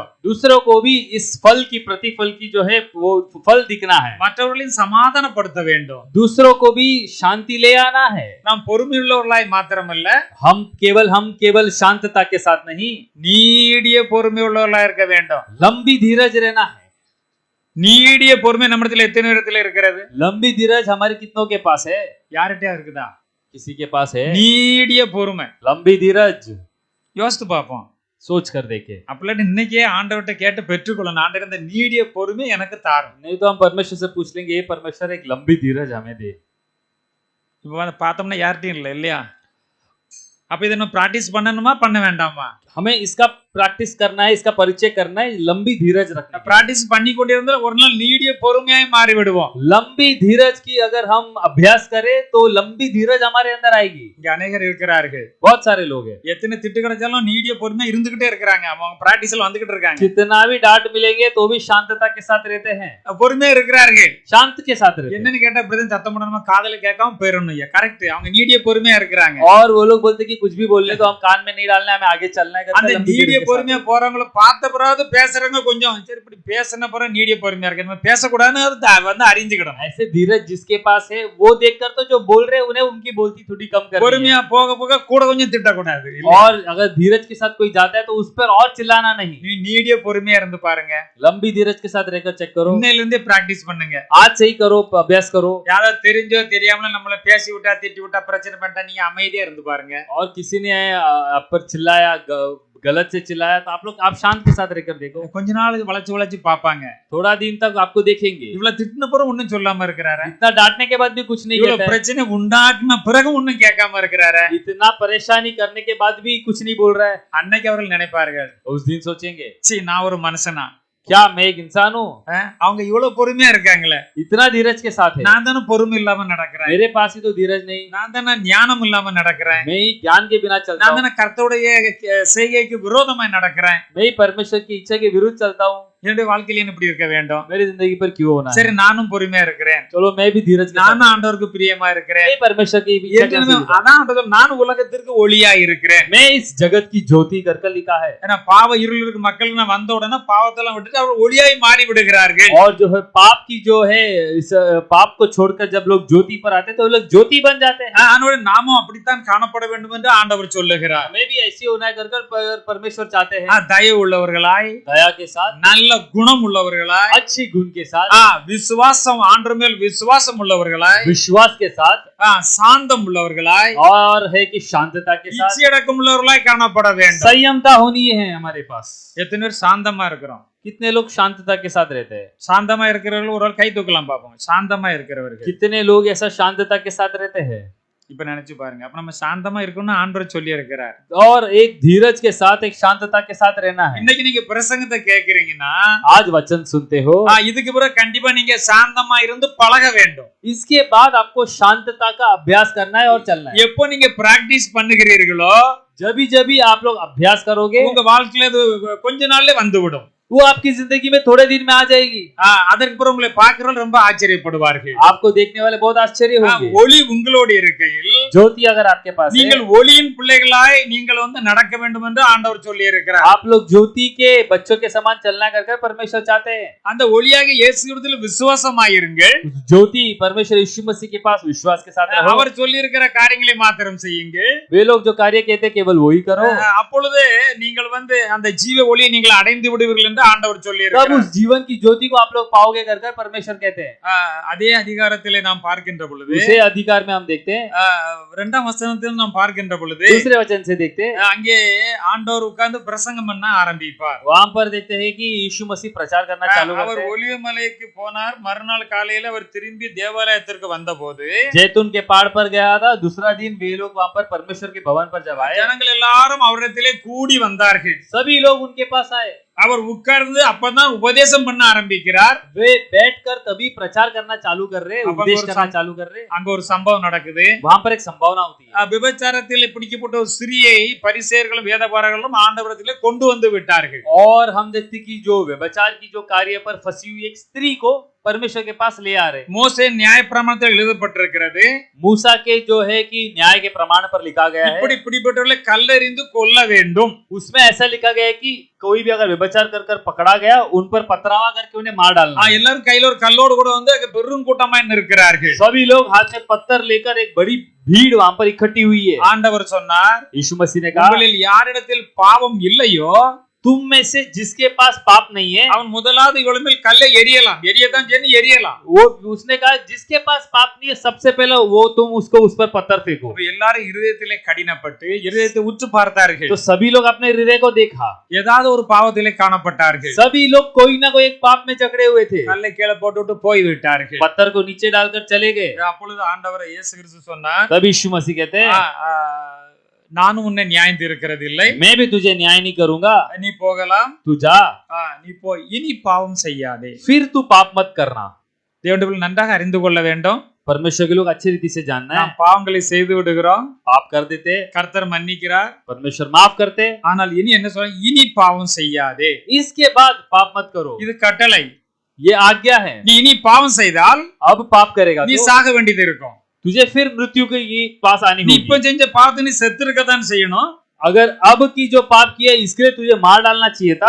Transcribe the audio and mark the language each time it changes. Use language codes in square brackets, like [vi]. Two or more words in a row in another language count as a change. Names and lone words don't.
[hi] दूसरों को भी इस फल की प्रतिफल की जो है वो फल दिखना है। [ta] மற்றவர்களையும் சமாதானப்படுத்த வேண்டும். [hi] दूसरों को भी शांति ले आना है। [ta] நாம் பொறுமையுள்ளவர்களாய் மாத்திரமல்ல, [hi] हम केवल शांतता के साथ नहीं, [ta] நீடிய பொறுமை உள்ளவர்களா இருக்க வேண்டும். [hi] लंबी धीरज रहना है। [ta] நீடிய பொறுமை நம்மிடத்துல எத்தனை இடத்துல இருக்கிறது? [hi] लंबी धीरज हमारे कितनों के पास है? [ta] யார்கிட்டயா இருக்குதா? [hi] किसी के पास है [ta] நீடிய பொறுமை. [hi] लंबी धीरज? [ta] யோசித்து பார்ப்போம். [hi] सोच कर देखे। [ta] அப்படி இன்னைக்கே ஆண்டவர்கிட்ட கேட்டு பெற்றுக்கொள்ளணும். ஆண்டவர் இந்த நீடிய பொறுமை எனக்கு தாரும். [hi] नहीं तो हम परमेश्वर से पूछ लेंगे, ये परमेश्वर एक लंबी धीरज हमें दे। [ta] இப்ப வந்து பார்த்தோம்னா யார்கிட்டயும் இல்லை இல்லையா? அப்ப இதை நம்ம பிராக்டிஸ் பண்ணணுமா பண்ண வேண்டாமா? [hi] हमें इसका प्रैक्टिस करना है, इसका परिचय करना है, लंबी धीरज रखना है। [ta] பிராக்டிஸ் பண்ணி கொண்டிருந்தால் ஒரு நாள் நீடிய பொறுமையாய் மாறி விடுவோம். [hi] लंबी धीरज की अगर हम अभ्यास करें तो लंबी धीरज हमारे अंदर आएगी। [ta] இங்க अनेகர் இருக்கிறார்கள். [hi] बहुत सारे लोग हैं, [ta] எத்தனை திட்டு கிடைச்சாலும் நீடிய பொறுமையா இருந்துகிட்டே இருக்காங்க. அவங்க பிராக்டிஸ்ல வந்துகிட்டு இருக்காங்க. [hi] कितना भी डांट मिलेंगे तो भी शांतता के साथ रहते हैं, [ta] பொறுமையா இருக்கிறார்கள். [hi] शांत के साथ रहते हैं। [ta] என்னன்னு கேட்டா பிரதன் சத்தம் பண்ணணுமா காதுல கேட்காம போயிடணும். கரெக்ட். அவங்க நீடிய பொறுமையா இருக்கிறாங்க. [hi] और वो लोग बोलते कि कुछ भी बोलने तो हम कान में नहीं डालना है, हमें आगे चलना है करके [ta] அந்த [hi] लंबी [ta] நீடிய [hi] धीरज के साथ। [ta] பொறுமையா போறவங்கள பார்த்த பிறகு பேசுறவங்க கொஞ்சம் சரி இப்படி பேசின பிறகு நீடிய பொறுமையா இருக்கு. நம்ம பேசக்கூடாதுன்னு வந்து அறிஞ்சுக்கிடணும். [hi] ऐसे धीरज जिसके पास है वो देखकर तो जो बोल रहे हैं उन्हें उनकी बोलती थोड़ी कम करनी है। [ta] பொறுமையா போக போக கூட கொஞ்சம் திட்டக்கூடாது. [hi] और अगर धीरज के साथ कोई जाता है तो उस पर और चिल्लाना नहीं। [ta] நீ நீடிய பொறுமையா இருந்து பாருங்க. [hi] लंबी धीरज के साथ रहकर चेक करो। [ta] இன்னையில இருந்தே பிராக்டிஸ் பண்ணுங்க. [hi] आज से ही करो, अभ्यास करो। [ta] யாராவது தெரிஞ்சோ தெரியாமல நம்மள பேசி விட்டா திட்டி விட்டா பிரச்சனை பண்ணிட்டா நீங்க அமைதியா இருந்து பாருங்க. [hi] और किसी ने आप पर चिल्लाया, गलत से चिल्लाया तो आप शांत के साथ रहकर देखो। [ta] கொஞ்ச நாள் வளைச்சு வளைச்சு பாப்பாங்க. [hi] थोड़ा दिन तक आपको देखेंगे। [ta] இவ்வளவு திட்டின பிறகு ஒண்ணும் சொல்லாம இருக்கிறாரு. [hi] इतना डांटने के बाद भी कुछ नहीं [ta] இவ்வளவு [hi] कहता है। [ta] பிரச்சனை உண்டாக்குன பிறகு ஒண்ணும் கேட்காம இருக்கிறாரு. [hi] इतना परेशानी करने के बाद भी कुछ नहीं बोल रहा है। [ta] அன்னைக்கு அவர்கள் நினைப்பார்கள், [hi] उस दिन सोचेंगे [ta] சீ நான் ஒரு மனுஷனா, [hi] क्या मैं एक इंसान हूँ? [ta] அவங்க இவ்வளவு பொறுமையா இருக்காங்களே, [hi] इतना धीरज के साथ है। [ta] நான் தானே பொறுமை இல்லாம நடக்கிறேன். [hi] मेरे पास ही तो धीरज नहीं। [ta] நான் தானே ஞானம் இல்லாம நடக்கிறேன். [hi] मैं ही ज्ञान के बिना चलता [ta] நான் [hi] हूँ। [ta] தானே கர்த்தருடைய செய்கைக்கு விரோதமாய் நடக்கிறேன். [hi] मैं ही परमेश्वर की इच्छा के विरुद्ध चलता हूँ। [ta] என்னுடைய வாழ்க்கையில என்ன இப்படி இருக்க வேண்டும்? [hi] मेरी जिंदगी पर क्यों होना है? [ta] சரி நானும் பொறுமையா இருக்கிறேன், [hi] चलो मैं भी धीरज के साथ [ta] நானும் ஆண்டவருக்கு பிரியமா இருக்கிறேன். [hi] मैं परमेश्वर की इच्छा के [ta] ஏற்கனவே [hi] अनुसार [ta] அதான் ஆண்டவர், நான் உலகத்திற்கு ஒளியா இருக்கிறேன். [hi] मैं इस जगत की ज्योति कर लिखा है। [ta] ஏன்னா பாவ இருள் இருக்க மக்களுக்கு நான் வந்த உடனே பாவத்தெல்லாம் விட்டுட்டு அவர் ஒளியாய் மாறி விடுகிறார்கள். [hi] और जो है पाप की जो है इस पाप को छोड़कर जब लोग ज्योति पर आते हैं तो वो लोग ज्योति बन जाते हैं। [ta] அதனால நாமும் அப்படித்தான் காணப்பட வேண்டும் என்று ஆண்டவர் சொல்லுகிறார். [hi] हमें भी ऐसे होना है कर परमेश्वर चाहते हैं। [ta] தயவு உள்ளவர்களாய், [hi] दया के साथ, [ta] நல்ல குணம் உள்ளவர்களாய், [hi] अच्छी गुण के साथ, [ta] விசுவாசம் ஆண்டவர் மேல் விசுவாசம் உள்ளவர்களாய், [hi] विश्वास के साथ, [ta] சாந்தம் உள்ளவர்களாய், [hi] और है कि शांतता के साथ, [ta] இச்சையடக்கம் உள்ளவர்களாய் காணப்பட வேண்டும். [hi] संयमता होनी है हमारे पास। [ta] எத்தனை பேர் சாந்தமா இருக்கிறோம்? [hi] कितने लोग शांतता के साथ रहते हैं? [ta] சாந்தமா இருக்கிறவர்கள் ஒரு ஆள் கை தூக்கலாம் பார்ப்போம். சாந்தமா இருக்கிறவர்கள் [hi] कितने लोग ऐसा शांतता के साथ रहते हैं? [ta] இப்ப நினைச்சு பாருங்க. அப்ப நம்ம சாந்தமா இருக்கணும்னு ஆண்டவர் சொல்லி இருக்கிறார். [hi] और एक धीरज के साथ, एक शांतता के साथ रहना है। [ta] இன்னைக்கு நீங்க பிரசங்கத்தை கேக்குறீங்கன்னா [hi] आज वचन सुनते हो, [ta] இதுக்கு பிறகு கண்டிப்பா நீங்க சாந்தமா இருந்து பழக வேண்டும். [hi] इसके बाद आपको शांतता का अभ्यास करना है और चलना है। [ta] எப்போ நீங்க பிராக்டிஸ் பண்ணுகிறீர்களோ [hi] जब भी आप लोग अभ्यास करोगे, [ta] உங்க வாழ்க்கையில அது கொஞ்ச நாள்ல வந்துவிடும். [hi] वो आपकी जिंदगी में थोड़े दिन में आ जाएगी। [ta] அதற்கு பிறகு உங்களை பார்க்கிறவங்க ரொம்ப ஆச்சரியப்படுவார்கள். [hi] आपको देखने वाले बहुत आश्चर्य होंगे। [ta] ஒளி உங்களோடு இருக்கையில், [hi] ज्योति अगर आपके पास है, [ta] நீங்கள் ஒளியின் பிள்ளைகளாய் நீங்கள் நடக்க வேண்டும் என்று ஆண்டவர் சொல்லி இருக்கிறார். [hi] आप लोग ज्योति के बच्चों के समान चलना कर परमेश्वर चाहते हैं। [ta] அந்த ஒளியாக இயேசு கிறிஸ்துவில் விசுவாசமாயிருங்கள். [hi] ज्योति परमेश्वर यीशु मसीह के पास विश्वास के साथ रहो। [ta] அவர் சொல்லி இருக்கிற காரியங்களை மாத்திரம் செய்யுங்கள். [hi] वे लोग जो कार्य कहते हैं केवल वही करो। [ta] அப்பொழுது நீங்கள் அந்த ஜீவ ஒளியை நீங்கள் அடைந்து விடுவீர்கள் என்று ஆண்டவர் சொல்லி [hi] तब [ta] இருக்கிறார். [hi] उस जीवन की ज्योति को आप लोग पाओगे कर परमेश्वर कहते हैं। [ta] அதே அதிகாரத்திலே நாம் பார்க்கின்ற பொழுது, [hi] उसे अधिकार में हम देखते हैं, [ta] இரண்டாம் வசனத்தில் நாம் பார்க்கின்ற பொழுது, [hi] दूसरे वचन से देखते हैं, [ta] அங்கே ஆண்டவர் உட்கார்ந்து பிரசங்கம் பண்ண ஆரம்பிப்பார். [hi] वहां पर देखते हैं कि यीशु मसीह प्रचार करना चालू [ta] அவர் [hi] करते हैं। [ta] ஒலிவ மலைக்கு போனார். மறுநாள் காலையில அவர் திரும்பி தேவாலயத்திற்கு வந்தபோது [hi] जैतून के पहाड़ पर गया था। दूसरा दिन वे लोग वहां पर परमेश्वर के भवन पर जब आए, [ta] ஜனங்கள் எல்லாரும் அவரிடத்திலே கூடி வந்தார்கள். [hi] सभी लोग उनके पास आए। [ta] அவர் உட்கார்ந்து அப்பதான் உபதேசம் பண்ண ஆரம்பிக்கிறார். [hi] वे बैठकर तभी प्रचार करना चालू कर रहे, अपन उपदेश और करना चालू कर रहे। [ta] அங்க ஒரு சம்பவம் நடக்குது. [hi] वहां पर एक संभावना होती है। [ta] விபச்சாரத்தில் பிடிக்கப்பட்ட ஒரு ஸ்திரியை பரிசேயர்களும் வேதபாரர்களும் ஆண்டவரிடத்திலே கொண்டு வந்து விட்டார்கள். [hi] और हम देखते कि जो व्यभिचार की जो कार्य पर फंसी हुई एक स्त्री को परमेश्वर के पास ले आ रहे। [ta] மோசே நியாயப்பிரமாணத்தில் எழுதப்பட்டிருக்கிறது, [hi] मूसा के जो है कि न्याय के प्रमाण पर लिखा गया है, [ta] இப்படி பிடிப்பட்டவர்களை கல்லெறிந்து கொல்ல வேண்டும். [hi] उसमें ऐसा लिखा गया है कि कोई भी अगर व्यभिचार कर पकड़ा गया, उन पर पथरावा करके उन्हें मार डालना। [ta] எல்லாரும் கையில ஒரு கல்லோடு கூட வந்து பெரும் கூட்டமா நிற்கிறார்கள். [hi] सभी लोग हाथ में पत्थर लेकर एक बड़ी भीड़ वहां पर इकट्ठी हुई है। [ta] ஆண்டவர் சொன்னார், [hi] यीशु मसीह ने कहा, [ta] உங்களில் யாரிடத்தில் பாவம் இல்லையோ [hi] तुम में से जिसके पास पाप नहीं है, [ta] அவன் முதலாவது இவள் மேல் கல்லை எரியலாம். எரியத்தான் செய்யணும், எரியலாம். [hi] वो उसने कहा जिसके पास पाप नहीं है सबसे पहले वो तुम उसको उस पर पत्थर फेंको। [ta] இப்ப எல்லாரும் இருதயத்திலே கடினப்பட்டு இருதயத்தை உற்று பார்த்தார்கள். [hi] तो सभी लोग अपने हृदय को देखा, [ta] ஏதாவது ஒரு பாவத்திலே காணப்பட்டார்கள். [hi] सभी लोग कोई ना कोई एक पाप में जकड़े हुए थे। [ta] கல்லை கீழே போட்டுவிட்டு போய் விட்டார்கள். [hi] पत्थर को नीचे डालकर चले गए। [ta] அப்பொழுது ஆண்டவர் இயேசு கிறிஸ்து சொன்னார், [hi] तब यीशु मसीह कहते हैं, [ta] நானும் உன்னை நியாயம் தீர்க்கிறது இல்லை, [hi] मैं भी तुझे न्याय नहीं करूंगा, [ta] நீ போகலாம், [hi] तू जा, [ta] நீ போய் இனி பாவம் செய்யாதே. [hi] फिर तू पाप मत करना। [ta] தேவனுடைய பிள்ளை நன்றாக அறிந்து கொள்ள வேண்டும். [hi] परमेश्वर के लोग अच्छी रीति से जानना है। [ta] நாம் பாவங்களை செய்து விடுகிறோம், [hi] पाप कर देते, [ta] கர்த்தர் மன்னிக்கிறார். [hi] परमेश्वर माफ करते, [ta] ஆனால் இனி என்ன சொல்ற, இனி பாவம் செய்யாதே. [hi] इसके बाद पाप मत करो। [ta] இது கட்டளை. [hi] ये आज्ञा है। [ta] நீ இனி பாவம் செய்தால் [hi] अब पाप करेगा [ta] நீ [hi] तो [ta] சாக வேண்டியது இருக்கும். [hi] तुझे फिर मृत्यु के ये पास आनी [ta] நீ இப்ப [hi] होगी। [ta] செஞ்ச பாவத்தை நீ செத்துருக்கத்தான் செய்யணும். [hi] अगर अब की जो पाप किया इसके लिए तुझे मार डालना चाहिए था,